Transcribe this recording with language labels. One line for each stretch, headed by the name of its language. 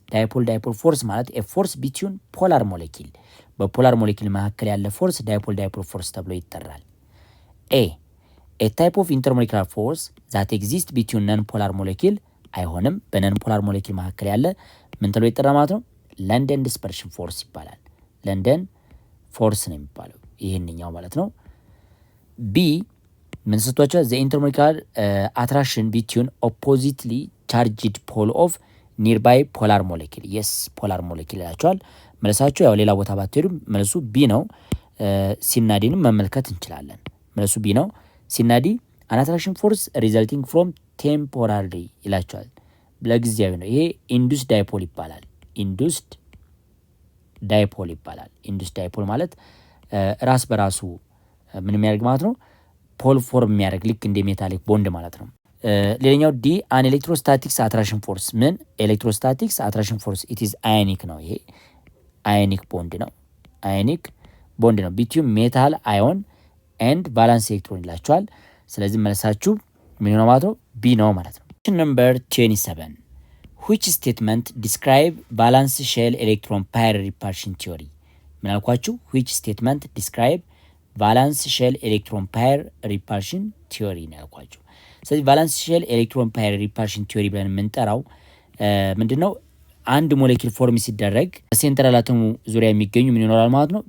Amharic: dipole force ማለት
English: a force between polar molecule
Amharic: በፖላር ሞሌኪል መካከል ያለ ፎርስ dipole force ተብሎ ይጠራል።
English: a type of intermolecular force that exists between non-polar molecule
Amharic: አይሆንም። በነን ፖላር ሞሌኪል መካከል ያለ ምን ተብሎ ይጠራል ማለት ነው? ለንደን ዲስፐርሽን ፎርስ ይባላል። ለንደን ፎርስ ነው የሚባለው ይሄንኛው ማለት ነው። ቢ ምን ሰጥቷቸው?
English: the intermolecular attraction between oppositely charged pole of nearby polar molecule.
Amharic: yes polar molecule ያላቸዋል። መልሳቸው ያው ሌላ ቦታ ባትሄዱ መልሱ ቢ ነው። ሲናዲንም መመልከት እንችላለን። መልሱ ቢ ነው። ሲናዲ
English: an attraction force resulting from temporary
Amharic: ይላቸዋል። ለጊዜያዊ ነው። ይሄ induced dipole ይባላል። induced dipole ማለት ራስ በራሱ ምን የሚያደርግ ማለት ነው? ፖል ፎርም የሚያደርግ ልክ እንደ ሜታሊክ ቦንድ ማለት ነው። ሌላኛው ዲ አን ኤሌክትሮስታቲክስ አትራክሽን ፎርስ። ምን ኤሌክትሮስታቲክስ አትራክሽን ፎርስ ኢት ኢዝ አዮኒክ ነው። ይሄ አዮኒክ ቦንድ ነው። ቢትዊን ሜታል አዮን ኤንድ ቫላንስ ኤሌክትሮን ይላቸዋል። ስለዚህ መልሳችሁ ምን ነው ማለት ነው? ቢ ነው ማለት ነው።
English: ኩዌስችን ነምበር 27 which statement describe valence shell electron pair repulsion theory?
Amharic: ምን አልኳችሁ?
English: which statement describe
Amharic: ቫላንስ ሼል ኤሌክትሮን ፓየር ሪፓልሽን ቲዮሪ ነው ያልኳችሁ። ስለዚህ ቫላንስ ሼል ኤሌክትሮን ፓየር ሪፓልሽን ቲዮሪ ብለን የምንጠራው ምንድነው? አንድ ሞሌኪል ፎርም ሲደረግ ሴንትራል አተሙ ዙሪያ የሚገኙ ምን ይኖራል ማለት ነው?